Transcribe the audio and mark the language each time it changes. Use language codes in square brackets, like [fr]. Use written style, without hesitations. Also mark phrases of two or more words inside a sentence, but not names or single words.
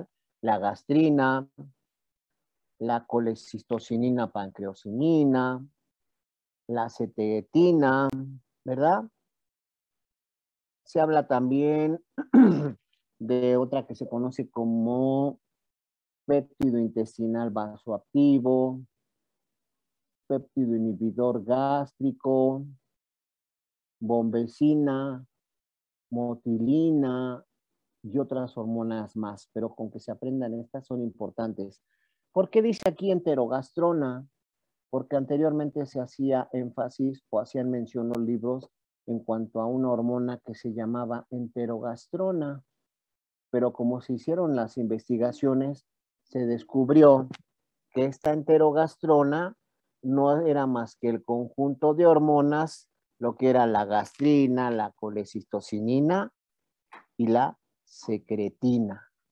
[es] La gastrina, la colecistocinina pancreosinina, la acetilcolina, ¿verdad? Se habla también de otra que se conoce como péptido intestinal vasoactivo, péptido inhibidor gástrico, bombecina, motilina y otras hormonas más, pero con que se aprendan estas son importantes. ¿Por qué dice aquí enterogastrona? Porque anteriormente se hacía énfasis o hacían mención los libros en cuanto a una hormona que se llamaba enterogastrona, pero como se hicieron las investigaciones, se descubrió que esta enterogastrona no era más que el conjunto de hormonas, lo que era la gastrina, la colecistocinina y la secretina.